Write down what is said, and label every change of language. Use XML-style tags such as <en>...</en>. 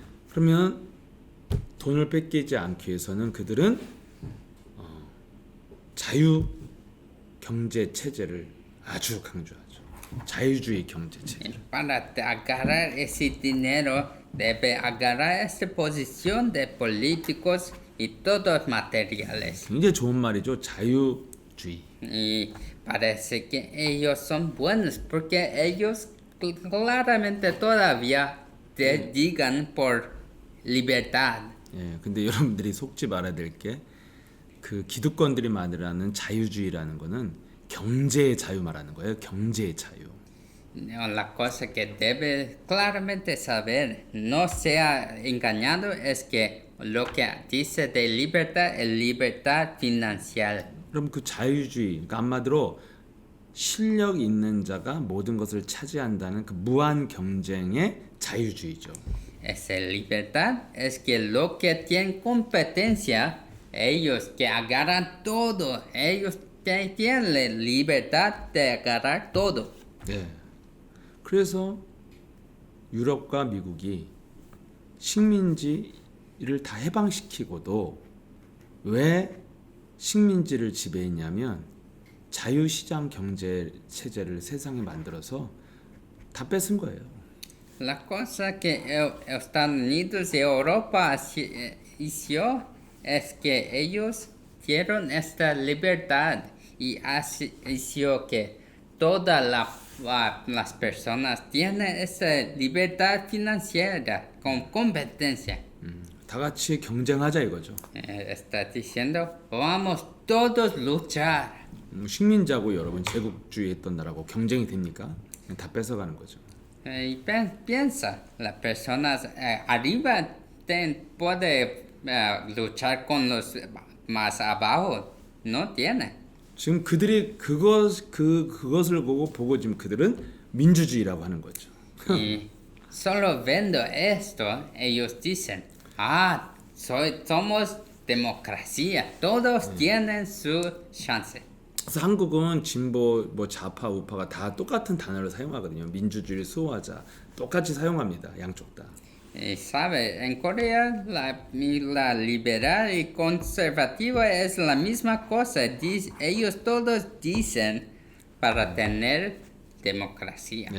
<ko>그러면 돈을 뺏기지 않기 위해서는 그들은 자유 경제 체제를 아주 강조하죠. 자유주의 경제 체제.</ko> <es>Para agarrar ese dinero debe agarrar esta posición de políticos y todos materiales.</es> <ko>굉장히 좋은 말이죠. 자유주의.</ko> <es>Y parece que ellos son buenos porque ellos claramente todavía te digan por libertad.</es> <ko>예, 근데 여러분들이 속지 말아야 될 게 그 기득권들이 말하는 자유주의라는 거는 경제의 자유 말하는 거예요. 경제의 자유.</ko> <es>No, la cosa que debe claramente saber, no sea engañado, es que lo que dice de libertad es libertad financiera.</es> <ko>그럼 그 자유주의, 그러니까 한마디로 실력 있는 자가 모든 것을 차지한다는 그 무한 경쟁의 자유주의죠.</ko> <es>Esa libertad es que lo que tienen competencia, ellos que agarran todo, ellos tienen la libertad de agarrar todo.</es> <ko>네. 그래서 유럽과 미국이 식민지를 다 해방시키고도 왜 식민지를 지배했냐면 자유시장 경제 체제를 세상에 만들어서 다 뺏은 거예요.</ko> <es>La cosa que Estados Unidos y Europa hizo es que ellos asistieron esta libertad y hizo que todas las personas tienen esa libertad financiera con competencia.</es> <ko>다 같이 경쟁하자 이거죠.</ko> <es>Está diciendo, vamos todos luchar.</es> <ko>식민지하고 여러분 제국주의했던 나라고 경쟁이 됩니까? 그냥 다 뺏어가는 거죠.</ko> <es>Y piensa, las personas arriba puede luchar con los más abajo. No tiene.</es> <ko>지금 그들이 그것을 보고 지금 그들은 민주주의라고 하는 거죠.</ko> <es>Y solo viendo esto, ellos dicen, somos democracia, todos tienen su chance.</es> <ko>그래서 한국은 진보 뭐 좌파 우파가 다 똑같은 단어를 사용하거든요. 민주주의를 수호하자 똑같이 사용합니다. 양쪽 다.</ko> <es>Y sabe, en Corea la liberal y conservativa es la misma cosa. Ellos todos dicen para tener democracia.</es>